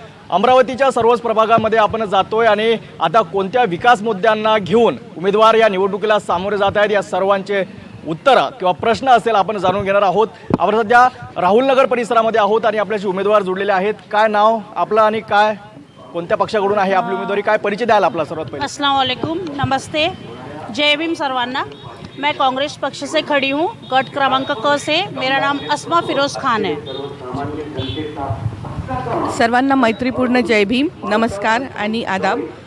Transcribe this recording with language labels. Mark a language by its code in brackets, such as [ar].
[mr] अमरावतीच्या सर्वच प्रभागामध्ये आपण जातोय आणि आता कोणत्या विकास मुद्द्यांना घेऊन उमेदवार या निवडणुकीला सामोरे जात आहेत या सर्वांचे उत्तर किंवा प्रश्न असेल आपण जाणून घेणार आहोत। आपण सध्या राहुलनगर परिसरामध्ये आहोत आणि आपल्याशी उमेदवार जुळलेले आहेत। काय नाव आपलं आणि काय कोणत्या पक्षाकडून आहे आपली उमेदवारी, काय परिचय द्याल आपला सर्वात पहिले? अस्सलाम वालेकुम, नमस्ते, जय भीम सर्वांना। [hi] मैं कांग्रेस पक्ष से खड़ी हूँ, गट क्रमांक क से। मेरा नाम अस्मा फिरोज खान है। [mr] सर्वांना मैत्रीपूर्ण जय भीम, नमस्कार आणि आदाब।